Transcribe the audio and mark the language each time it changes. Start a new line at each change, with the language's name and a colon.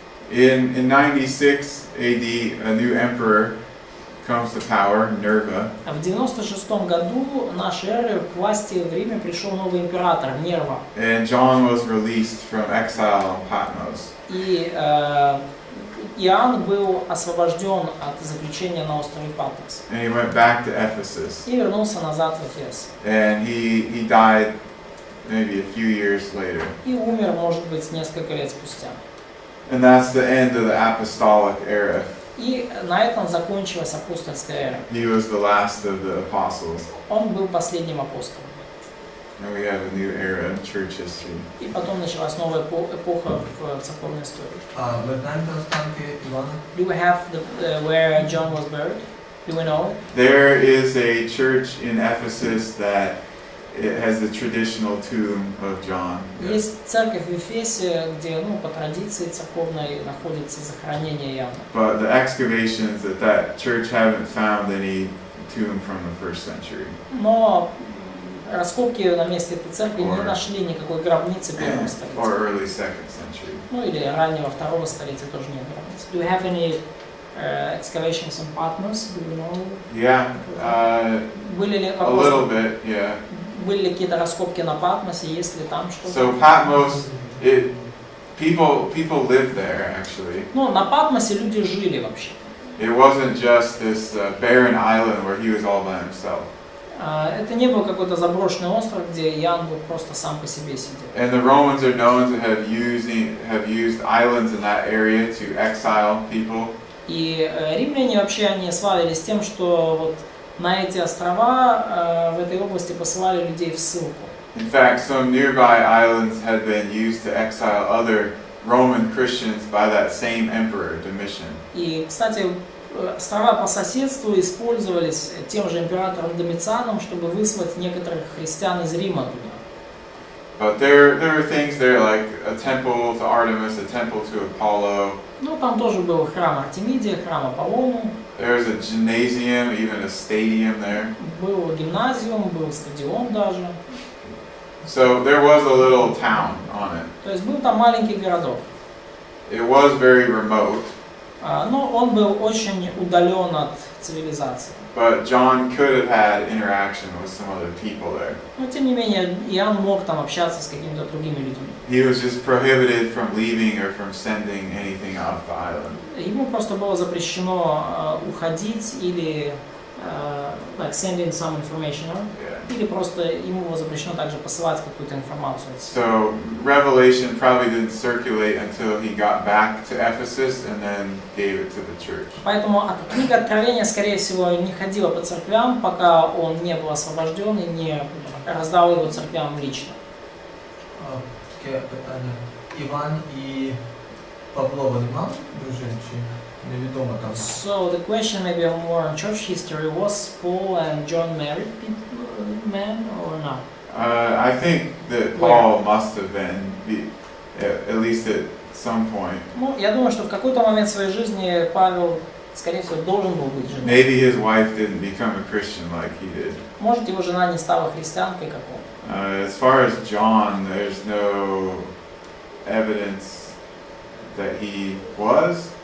English: In 96 AD, a new emperor comes to power, Nerva.
Russian: В 96 году нашей эры к власти в Риме пришел новый император Нерва.
English: And John was released from exile on Patmos.
Russian: И Иоанн был освобожден от заключения на острове Патмос.
English: And he went back to Ephesus.
Russian: И вернулся назад в Эфес.
English: And he died maybe a few years later.
Russian: И умер, может быть, несколько лет спустя.
English: And that's the end of the apostolic era.
Russian: И на этом закончилась апостольская эра.
English: He was the last of the apostles.
Russian: Он был последним апостолом.
English: And we have a new era in church history.
Russian: И потом началась новая эпоха в церковной истории. Вы знаете останки Ивана?
English: Do we have where John was buried? Do we know? There is a church in Ephesus that it has the traditional tomb of John.
Russian: Есть церковь в Эфесе, где, по традиции церковной находится захоронение Иоанна.
English: But the excavations at that church haven't found any tomb from the first century.
Russian: Но раскопки на месте этой церкви не нашли никакой гробницы первого
English: Or
Russian: столетия.
English: early second century.
Russian: Или раннего второго столетия тоже нет гробниц.
English: Do we have any excavations on Patmos? Do we know? Yeah,
Russian: Были ли
English: a little bit, yeah.
Russian: Были ли какие-то раскопки на Патмосе? Есть ли там что-то?
English: So Patmos, people lived there actually.
Russian: На Патмосе люди жили вообще.
English: It wasn't just this barren island where he was all by himself.
Russian: Это не был какой-то заброшенный остров, где Иоанн был просто сам по себе сидел.
English: And the Romans are known to have used islands in that area to exile people.
Russian: И римляне вообще они славились тем, что вот на эти острова в этой области посылали людей в ссылку.
English: In fact, some nearby islands had been used to exile other Roman Christians by that same emperor, Domitian.
Russian: И, кстати, острова по соседству использовались тем же императором Домицианом, чтобы выслать некоторых христиан из Рима туда.
English: But there were things there like a temple to Artemis, a temple to Apollo.
Russian: Там тоже был храм Артемиде, храм Аполлону.
English: There was a gymnasium, even a stadium there.
Russian: Был гимназиум, был стадион даже.
English: So there was a little town on it.
Russian: То есть был там маленький городок.
English: It was very remote.
Russian: Но он был очень удален от цивилизации.
English: But John could have had interaction with some other people there.
Russian: Но тем не менее, Иоанн мог там общаться с какими-то другими людьми.
English: He was just prohibited from leaving or from sending anything off the island.
Russian: Ему просто было запрещено уходить или
English: like sending some information,
Russian: или просто ему было запрещено также посылать какую-то информацию.
English: So Revelation probably didn't circulate until he got back to Ephesus and then gave it to the church.
Russian: Поэтому книга Откровения, скорее всего, не ходила по церквям, пока он не был освобожден и не раздал его церквям лично.
Ukrainian: Таке питання. Іван і Павло, вони мали дружин чи невідомо там?
English: So the question maybe more on church history: was Paul and John married men or not? I think that Paul must have been, at least at some point.
Russian: Я думаю, что в какой-то момент своей жизни Павел, скорее всего, должен был быть женат.
English: Maybe his wife didn't become a Christian like he did.
Russian: Может, его жена не стала христианкой, как он.
English: As far as John, there's no evidence that he was.